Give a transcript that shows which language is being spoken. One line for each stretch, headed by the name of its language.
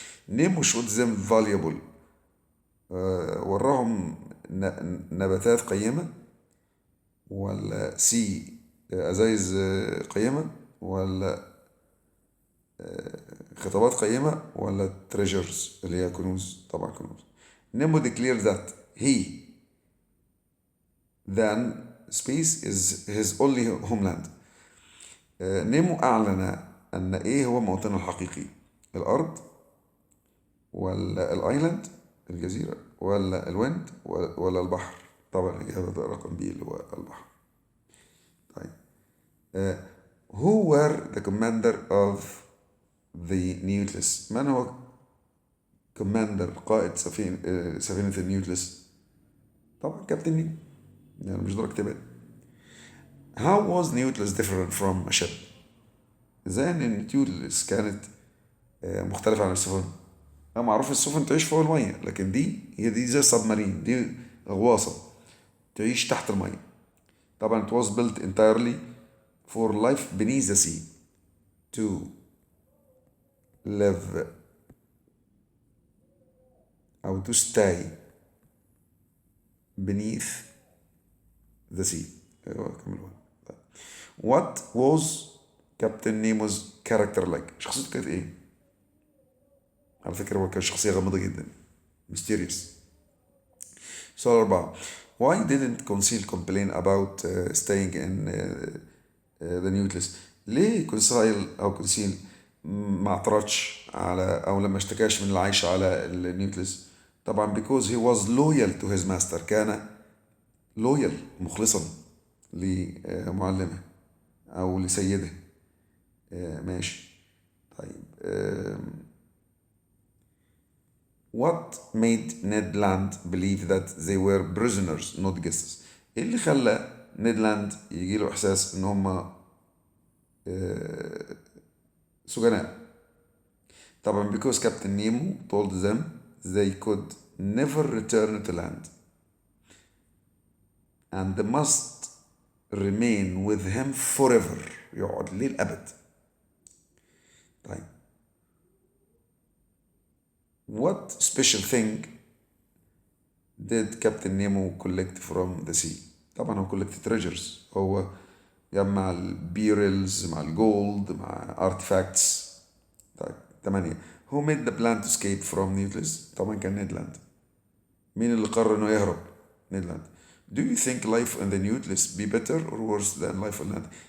Arabic: نيمو شوت زم فاليبل، وراهم نباتات قيمة، ولا سي أزايز قيمة، ولا خطابات قيمة، ولا تريجرز اللي هي كنوز؟ طبعا كنوز.
English: Nemo declared that he then space is his only homeland.
Arabic: نيمو أعلن أن إيه هو موطنه الحقيقي؟ الأرض، ولا الأيلاند الجزيرة، ولا الويند، ولا البحر؟ طبعا الإجابة ده رقم بي اللي هو البحر. طيب
English: who were the commander of the Nautilus؟
Arabic: من هو كوماندر قائد سفينة النيوتلس؟ طبعا كابتن نيمو، يعني مش دور اكتبها.
English: How was Nautilus different from a ship؟
Arabic: ازاي ان النيوتلس كانت مختلفة عن السفن؟ معروف السفن تعيش فوق المية، لكن دي زي السبمارين، دي غواصة تعيش تحت المية.
English: طبعا it was built entirely for life beneath the sea to live أو to stay beneath the sea.
Arabic: أيوة كملوا.
English: What was
Arabic: كابتن نيمو's character like؟ شخصيته كانت ايه؟ على فكرة هو كان شخصية غامضة جدا، mysterious. سؤال 4.
English: Why didn't Conseil complain about staying in the Nautilus؟
Arabic: ليه كونسيل ما اعترضش على أو لما اشتكاش من العيش على النيوتلس؟ طبعا
English: because he was loyal to his master،
Arabic: كان loyal مخلصا لمعلمه أو لسيده. ماشي. طيب
English: what made Ned Land believe that they were prisoners not guests؟
Arabic: ايه اللي خلى نيد لاند يجي له احساس ان هم سجناء؟
English: طبعا because Captain Nemo told them they could never return to land and they must remain with him forever،
Arabic: يقعد للأبد. طيب
English: what special thing did Captain Nemo collect from the sea؟
Arabic: طبعا هو
English: collect treasures،
Arabic: هو جمع البيرلز مع الجولد مع
English: artifacts.
Arabic: طيب 8.
English: who made the plan to escape from Nautilus؟
Arabic: طبعا كان نيدلاند. مين اللي قرر انه يهرب؟ نيدلاند.
English: do you think life on the Nautilus be better or worse than life on land؟